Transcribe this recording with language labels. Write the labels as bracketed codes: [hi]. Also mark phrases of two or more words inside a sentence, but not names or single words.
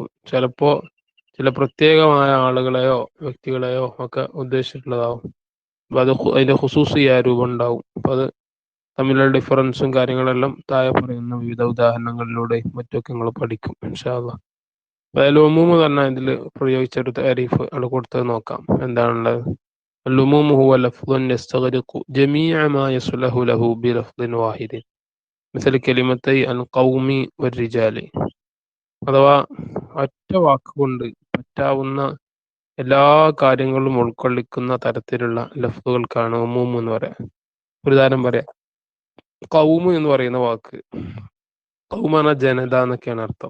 [ml] ചിലപ്പോൾ ചില പ്രത്യേകമായ ആളുകളെയോ വ്യക്തികളെയോ ഒക്കെ ഉദ്ദേശിച്ചിട്ടുള്ളതാവും. അപ്പോൾ അത് അതിൻ്റെ ഖുസൂസിയായ രൂപം ഉണ്ടാവും. അപ്പോൾ അത് തമ്മിലുള്ള ഡിഫറൻസും കാര്യങ്ങളെല്ലാം താഴെ പറയുന്ന വിവിധ ഉദാഹരണങ്ങളിലൂടെയും മറ്റൊക്കെ നിങ്ങൾ പഠിക്കും [ar] إن شاء الله. [ml] അപ്പോൾ ഉമൂമ് പറഞ്ഞാൽ ഇതിൽ പ്രയോഗിച്ചൊരു താരീഫ് അവിടെ കൊടുത്തത് നോക്കാം. എന്താണുള്ളത്? [ar] العموم هو لفظ يستغرق جميع ما يصلح له بلفظ واحد مثل كلمتي القوم والرجال. [ml] അഥവാ ഒറ്റ വാക്കുകൊണ്ട് പറ്റാവുന്ന എല്ലാ കാര്യങ്ങളും ഉൾക്കൊള്ളിക്കുന്ന തരത്തിലുള്ള ലഫ്ലുകൾക്കാണ് ഉമൂം എന്ന് പറയാം. ഒരു ഉദാഹരണം പറയാം. ഖൗമ് എന്ന് പറയുന്ന വാക്ക്, ഖൗമ് പറഞ്ഞാൽ ജനത എന്നൊക്കെയാണ് അർത്ഥം.